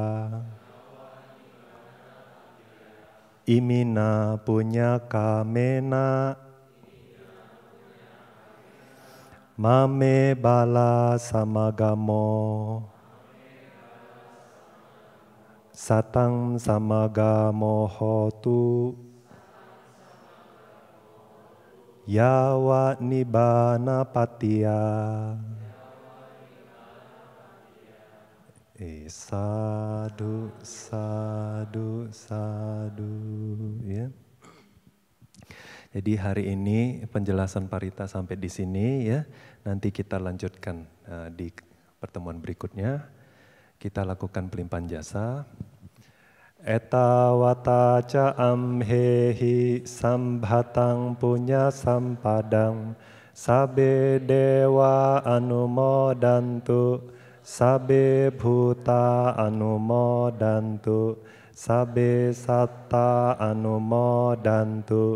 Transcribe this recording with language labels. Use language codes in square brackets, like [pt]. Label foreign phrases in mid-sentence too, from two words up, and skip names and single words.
[pi] Imina punya kamena mame bala samagamo satang samagamo hotu yawa nibbana patiya. Sadu, sadu, sadu. [id] Ya. Jadi hari ini penjelasan Parita sampai di sini ya. Nanti kita lanjutkan di pertemuan berikutnya. Kita lakukan pelimpahan jasa. [pi] Eta wata ca amhehi sambhatang punya sampadang sabe dewa anumodantu sabe bhuta anumodantu sabe satta anumodantu